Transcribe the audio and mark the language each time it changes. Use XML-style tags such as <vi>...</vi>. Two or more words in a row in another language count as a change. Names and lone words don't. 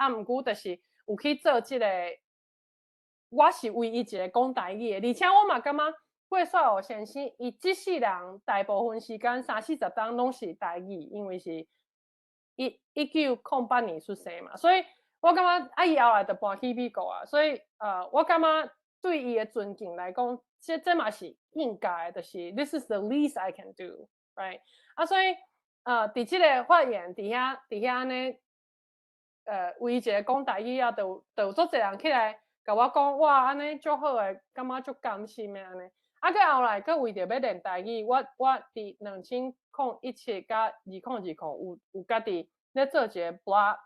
<nan>啊，毋过就是有去做即个，我是唯一一个讲台语诶，而且我嘛感觉过雪湖先生，伊即世人大部分时间30-40档拢是台语，因为是1908年出生嘛，所以。我感觉啊，伊后来就搬去美国啊，所以我感觉对伊的尊敬来讲，这嘛是应该的，就是</nan> <en>This is the least I can do, right？</en> <nan>啊，所以伫即个发言伫遐安尼，为一个讲台语啊，就有足侪人起来甲我讲，哇，安尼足好诶，感觉足甘心诶安尼。啊，佮后来佮为着要练台语，我伫2017甲2020有家己咧做一个 blog。</nan>